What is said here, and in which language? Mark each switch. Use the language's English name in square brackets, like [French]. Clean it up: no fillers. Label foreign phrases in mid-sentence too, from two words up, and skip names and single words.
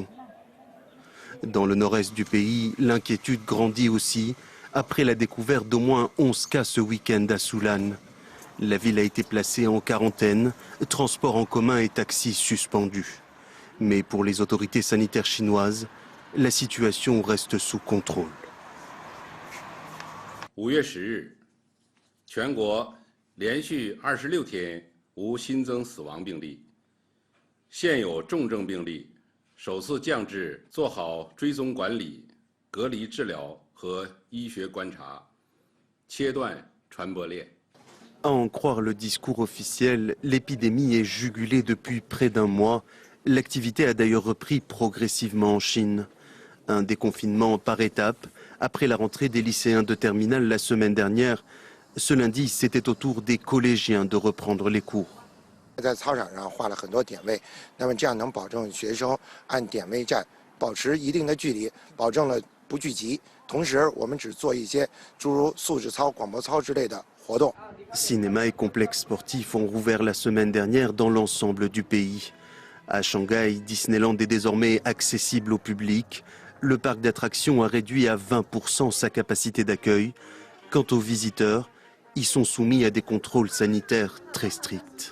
[French] Dans le nord-est du pays, l'inquiétude grandit aussi après la découverte d'au moins 11 cas ce week-end à Soulan. La ville a été placée en quarantaine, transport en commun et taxis suspendus. Mais pour les autorités sanitaires chinoises, la situation reste sous contrôle. [Chinese] 5 月10日，全国连续26天无新增死亡病例，现有重症病例首次降至做好追踪管理、隔离治疗和医学观察，切断传播链。 [French] À en croire le discours officiel, l'épidémie est jugulée depuis près d'un mois. L'activité a d'ailleurs repris progressivement en Chine. Un déconfinement par étapes. Après la rentrée des lycéens de terminale la semaine dernière, ce lundi, c'était au tour des collégiens de reprendre les cours. [Chinese] 在操场上画了很多点位，那么这样能保证学生按点位站，保持一定的距离，保证了不聚集。同时，我们只做一些诸如素质操、广播操之类的活动。 [French] Cinéma et complexes sportifs ont rouvert la semaine dernière dans l'ensemble du pays. À Shanghai, Disneyland est désormais accessible au public. Le parc d'attractions a réduit à 20% sa capacité d'accueil. Quant aux visiteurs, ils sont soumis à des contrôles sanitaires très stricts.